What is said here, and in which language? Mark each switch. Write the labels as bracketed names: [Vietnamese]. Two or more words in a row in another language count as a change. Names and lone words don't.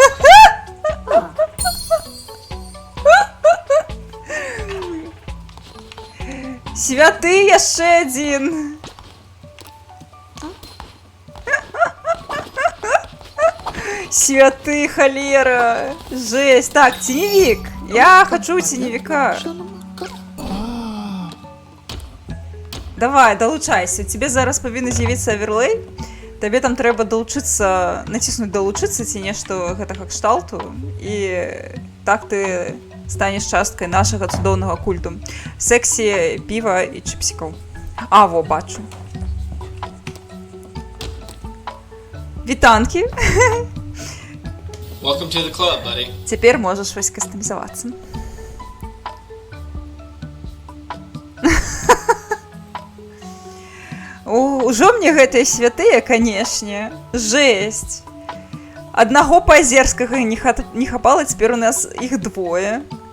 [Belarusian] Святы яшчэ адзін. Святы, халера. [Ukrainian] Жесть. Так, теневик. Я хочу теневика. Давай, долучайся. [Belarusian] Тебе зараз павінны з'явіцца аверлей. Табе там трэба долучыцца, націснуць долучыцца ці нешта гэтага кшталту. І так ты станеш часткай нашага цудоўнага культу. Сексі, піва і чыпсікаў. А, во, бачу. Вітанкі. [English] Welcome to the club, buddy. [Belarusian] Цяпер можаш вось кастамізавацца. Ужо мне гэтыя святыя, канешне. Жесть. Аднаго пазерскага не хапала, цяпер у нас іх двое.